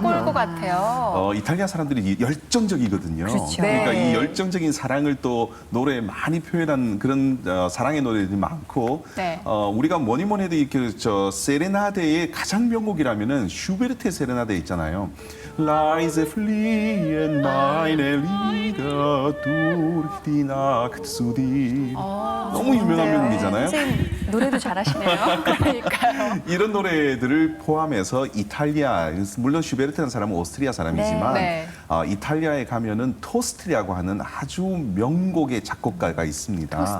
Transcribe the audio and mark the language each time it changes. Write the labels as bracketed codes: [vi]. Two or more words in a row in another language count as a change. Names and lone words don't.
[ko] 그럼요. 것 같아요. 이탈리아 사람들이 열정적이거든요. 그렇죠. 그러니까 네. 이 열정적인 사랑을 또 노래에 많이 표현한 그런 사랑의 노래들이 많고 네. 우리가 뭐니 해도 이렇게 세레나데의 가장 명곡이라면은 슈베르트의 세레나데 있잖아요. [de] Leise fliehen meine Lieder durch die Nacht zu dir. [ko] 너무 유명한 명곡이잖아요. 선생님 노래도 잘하시네요. 그러니까요. 이런 노래들을 포함해서 이탈리아, 물론 슈베르트라는 사람은 오스트리아 사람이지만 네. 이탈리아에 가면은 토스티라고 하는 아주 명곡의 작곡가가 있습니다.